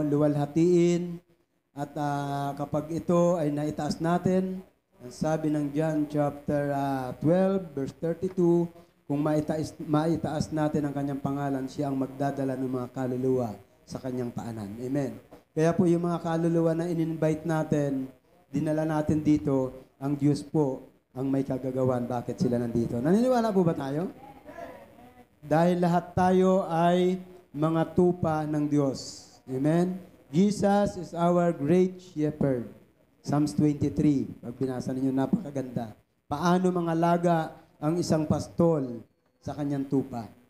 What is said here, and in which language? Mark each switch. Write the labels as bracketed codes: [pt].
[tl] Luwalhatiin. At kapag ito ay naitaas natin, ang sabi ng John chapter 12 verse 32, kung maitaas natin ang kanyang pangalan, siya ang magdadala ng mga kaluluwa sa kanyang paanan. Amen. Kaya po yung mga kaluluwa na in-invite natin, dinala natin dito, ang Diyos po ang may kagagawan. Bakit sila nandito? Naniniwala po ba tayo? Dahil lahat tayo ay mga tupa ng Diyos. Amen? [en] Jesus is our great shepherd. [tl] Psalms 23. Pag binasa ninyo, napakaganda. Paano mangalaga ang isang pastol sa kanyang tupa?